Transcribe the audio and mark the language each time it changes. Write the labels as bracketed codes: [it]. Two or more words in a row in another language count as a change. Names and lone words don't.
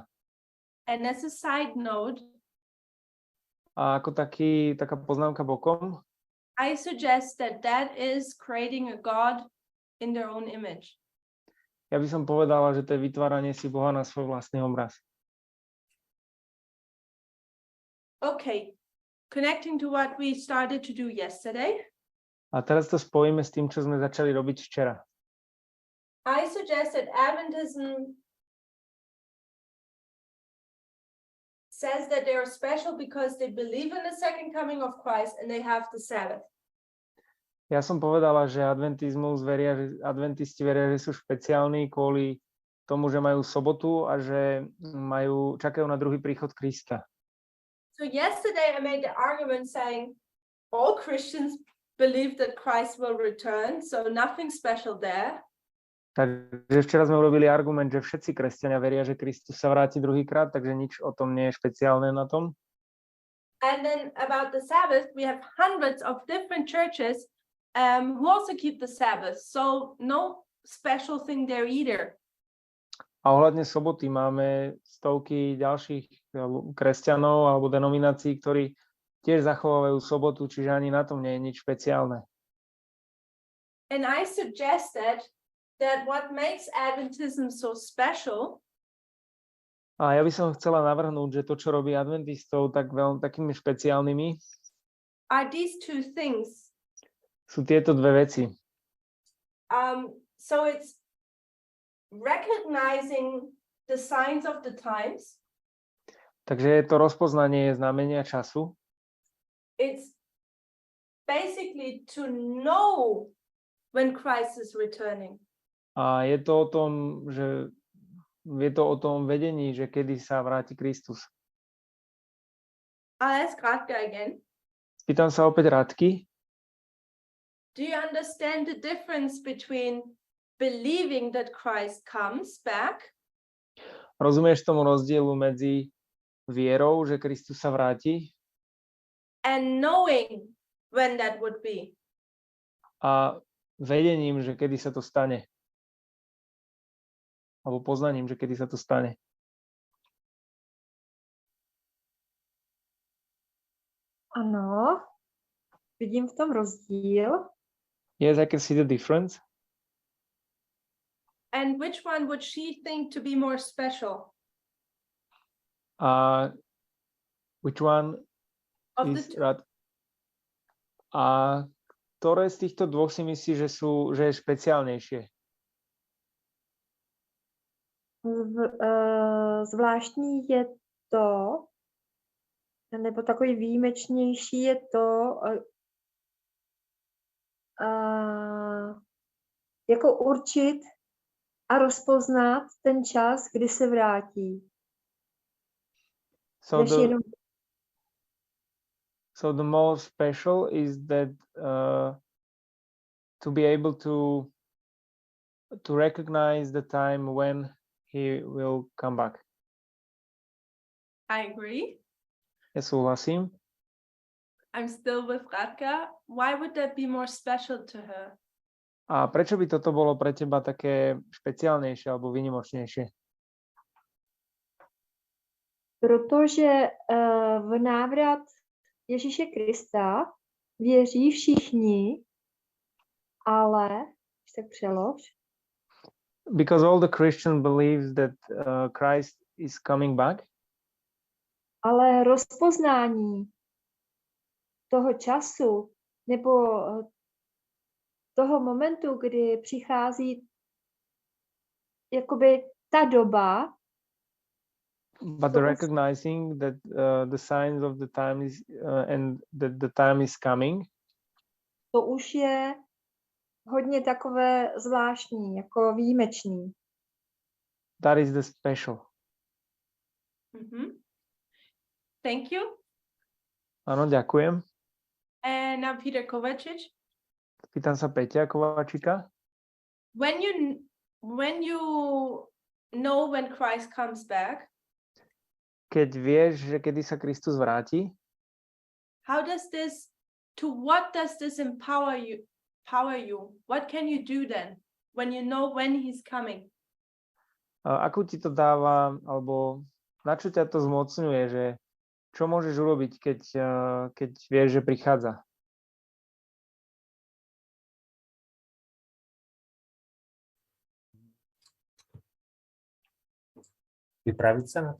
[en] And as a side note, [sk] A ako taká poznámka bokom, [en] I suggest that that is creating a God in their own image. [sk] ja by som povedala, že to je vytváranie si Boha na svoj vlastný obraz. [en] Okay, connecting to what we started to do yesterday, [sk] A teraz to spojíme s tým, čo sme začali robiť včera. [en] I suggest that Adventism says that they are special because they believe in the second coming of Christ and they have the Sabbath. [sk] Ja som povedala, že adventisti veria, že sú špeciálni kvôli tomu, že majú sobotu a že čakajú na druhý príchod Krista. [en] So yesterday I made the argument saying all Christians believe that Christ will return, so nothing special there. [sk] Takže včera sme urobili argument, že všetci kresťania veria, že Kristus sa vráti druhýkrát, takže nič o tom nie je špeciálne na tom. [en] And then about the Sabbath, we have hundreds of different churches who also keep the Sabbath, so no special thing there either. [sk] A ohľadne soboty máme stovky ďalších kresťanov alebo denominácií, ktorí tiež zachovávajú sobotu, čiže ani na tom nie je nič špeciálne. [en] And I suggested that what makes Adventism so special [sk] A ja by som chcela navrhnúť, že to, čo robí adventistov takými špeciálnymi, [en] are these two things. [sk] sú tieto dve veci. [en] So it's recognizing the signs of the times. [sk] Takže je to rozpoznanie znamenia času. [en] It's basically to know when Christ is returning. [sk] A je to o tom, že je to o tom vedení, že kedy sa vráti Kristus. [en] I'll ask Radka again. [sk] Pýtam sa opäť Radky. [en] Do you understand the difference between believing that Christ comes back [sk] Rozumieš tomu rozdielu medzi vierou, že Kristus sa vráti, [en] and knowing when that would be? [sk] a vedením, že kedy sa to stane? Alebo poznaním, že kedy sa to stane? [cs] Ano, vidím v tom rozdíl. [en] Yes, I can see the difference. And which one would she think to be more special? Which one Of the is two? right? [sk] A ktoré z týchto dvoch si myslíš, že je špeciálnejšie? [cs] Zvláštní je to, nebo takový výjimečnější je to, jako určit a rozpoznat ten čas, kdy se vrátí. [en] So Než the, jenom so the most special is that to be able to recognize the time when he will come back. I agree. [sk] Ja súhlasím. [en] I'm still with Radka. Why would that be more special to her? [sk] A prečo by toto bolo pre teba také špeciálnejšie alebo výnimočnejšie? [cs] protože v návrat Ježíše Krista věří všichni, ale, když tak přelož, [en] Because all the Christians believe that Christ is coming back, [cs] ale rozpoznání toho času nebo toho momentu, kdy přichází jakoby ta doba, [en] but the recognizing that the signs of the time is and that the time is coming, [cs] to už je hodně takové zvláštní, jako výjimečný. [en] that is the special. Thank you. [sk] Áno, ďakujem. [en] And now Peter Kovacic. [sk] Pýtam sa Peťa Kováčika. [en] When you know when Christ comes back, [sk] keď vieš, že kedy sa Kristus vráti, [en] what does this empower you? What can you do then when you know when he's coming? [sk] ako ti to dáva, alebo na čo ťa to zmocňuje, že čo môžeš urobiť, keď vieš, že prichádza? Pripraviť sa na to?